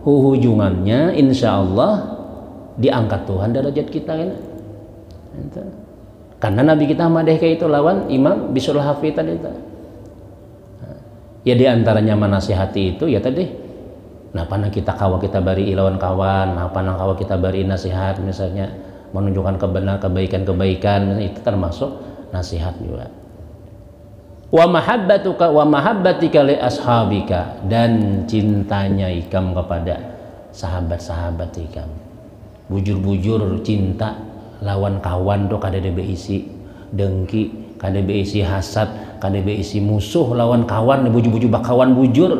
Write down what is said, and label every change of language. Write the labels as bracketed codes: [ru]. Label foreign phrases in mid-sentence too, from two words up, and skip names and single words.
[id] Hujungannya [ar] insya Allah [id] diangkat Tuhan derajat kita kan. [bjn] Karena Nabi kita madeh kayak itu lawan Imam Bisrul Hafi tadi itu. [id] Ya diantaranya menasihati itu ya tadi. [bjn] Nah panah kita kawa kita bari lawan kawan, nah panah kawa kita bari nasihat misalnya menunjukkan kebenaran kebaikan itu termasuk nasihat juga. [ar] Wa mahabbatuka wa mahabbatika li ashabika, [bjn] dan cintanya ikam kepada sahabat-sahabat ikam. Bujur-bujur cinta lawan kawan tuh kada beisi dengki, kada beisi hasad, kada beisi musuh lawan kawan, bujur-bujur bakawan bujur.